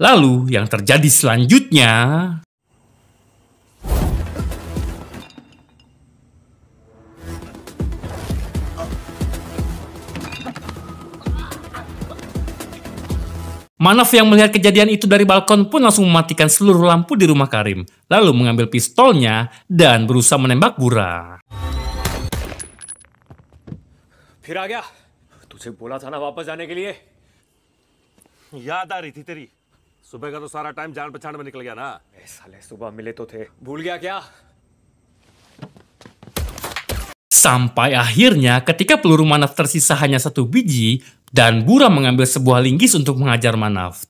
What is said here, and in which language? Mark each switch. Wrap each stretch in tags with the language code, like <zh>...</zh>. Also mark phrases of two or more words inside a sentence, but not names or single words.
<id>Lalu yang terjadi selanjutnya... Manaf yang melihat kejadian itu dari balkon pun langsung mematikan seluruh lampu di rumah Karim, lalu mengambil pistolnya dan berusaha menembak Bura.</id> <hi>फिर आ गया तुझे बोला था ना वापस जाने के लिए याद आ रही थी तेरी सुबह का तो सारा टाइम जान पहचान में निकल गया ना साले सुबह मिले तो थे भूल गया क्या</hi> <id>Sampai akhirnya ketika peluru Manaf tersisa hanya 1 biji dan Bura mengambil sebuah linggis untuk mengajar Manaf.</id>